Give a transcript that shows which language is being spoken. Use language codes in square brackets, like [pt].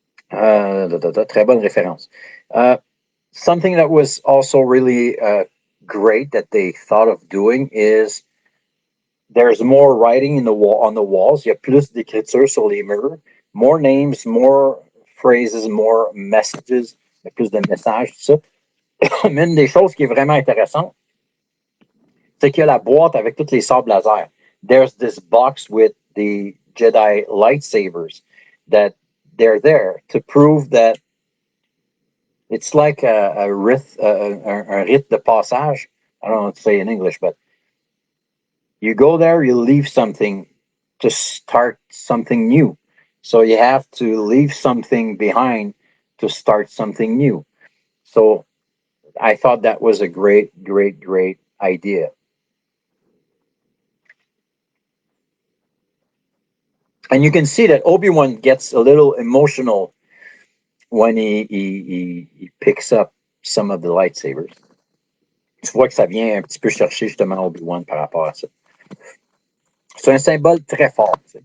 [fr] Très bonne référence. [en] Something that was also really great that they thought of doing is there's more writing on the walls. [fr] Il y a plus d'écriture sur les murs. [en] More names, more phrases, more messages. [fr] Il y a plus de messages, tout ça. Mais une des choses qui est vraiment intéressante, c'est qu'il y a la boîte avec toutes les sabres laser. [en] There's this box with the Jedi lightsabers that they're there to prove that it's like a rite de passage. I don't know what to say in English, but you go there, you leave something to start something new. So you have to leave something behind to start something new. So I thought that was a great idea. And you can see that Obi-Wan gets a little emotional when he picks up some of the lightsabers. [fr] Tu vois que ça vient un petit peu chercher justement Obi-Wan par rapport à ça. C'est un symbole très fort.